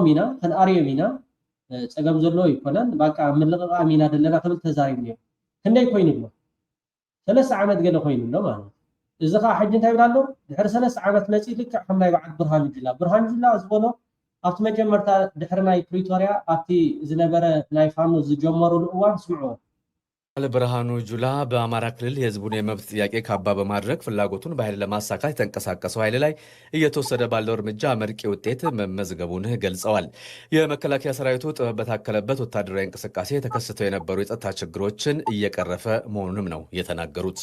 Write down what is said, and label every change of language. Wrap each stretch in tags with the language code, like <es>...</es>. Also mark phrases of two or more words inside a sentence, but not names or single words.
<ti>ኢና ክንኣርዮም ኢና ፀገም ዘለዎ ይኮነን በቃ ምልቕቃም ኢና ዘለና ክብል ተዛሪቡ ነይሩ። ክንደይ ኮይኑ ኣሎ 3 ዓመት ገለ ኮይኑ ኣሎ ማለት እዚ ከዓ ሕጂ እንታይ ይብል ኣሎ ድሕሪ 3 ዓመት መፂ ልክዕ ከም ናይ በዓል ብርሃኑ ጁላ ዝበሎ ኣብቲ መጀመርታ ድሕሪ ናይ ፕሪቶርያ ኣብቲ ዝነበረ ናይ ፋኖ ዝጀመሩሉ እዋን ስምዕዎ</ti> <am>ብርሃኑ ጁላ በአማራ ክልል የህዝቡን የመብት ጥያቄ ካባ በማድረግ ፍላጎቱን በኃይል ለማሳካት የተንቀሳቀሰው ኃይል ላይ እየተወሰደ ባለው እርምጃ አመርቂ ውጤት መመዝገቡን ገልጸዋል። የመከላከያ ሰራዊቱ ጥበብ በታከለበት ወታደራዊ እንቅስቃሴ ተከስተው የነበሩ የጸጥታ ችግሮችን እየቀረፈ መሆኑንም ነው የተናገሩት።</am>